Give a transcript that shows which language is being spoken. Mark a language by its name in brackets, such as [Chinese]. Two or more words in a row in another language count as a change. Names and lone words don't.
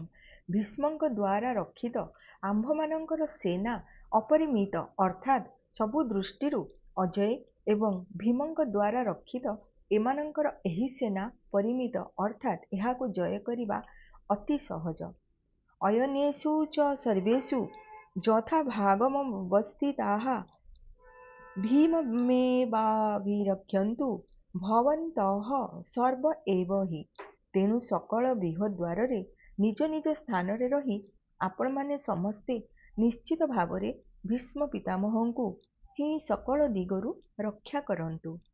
[Odia] ଭୀଷ୍ମଙ୍କ ଦ୍ୱାରା ରକ୍ଷିତ ଆମ୍ଭମାନଙ୍କର ସେନା ଅପରିମିତ ଅର୍ଥାତ୍ ସବୁ ଦୃଷ୍ଟିରୁ ଅଜୟ ଏବଂ ଭୀମଙ୍କ ଦ୍ୱାରା ରକ୍ଷିତ ଏମାନଙ୍କର ଏହି ସେନା ପରିମିତ ଅର୍ଥାତ୍ ଏହାକୁ ଜୟ କରିବା ଅତି ସହଜ। [Sanskrit] ଅୟନେଷୁ च सर्वेषु यथा भागमवस्थिताः ଭୀମମେବାଭିରକ୍ଷନ୍ତୁ ଭବନ୍ତଃ ସର୍ବ ଏବ ହି। [Odia] ତେଣୁ ସକଳ ବୃହଦ୍ୱାରରେ ନିଜ ନିଜ ସ୍ଥାନରେ ରହି ଆପଣମାନେ ସମସ୍ତେ ନିଶ୍ଚିତ ଭାବରେ ଭୀଷ୍ମ ପିତାମହଙ୍କୁ ହିଁ ସକଳ ଦିଗରୁ ରକ୍ଷା କରନ୍ତୁ।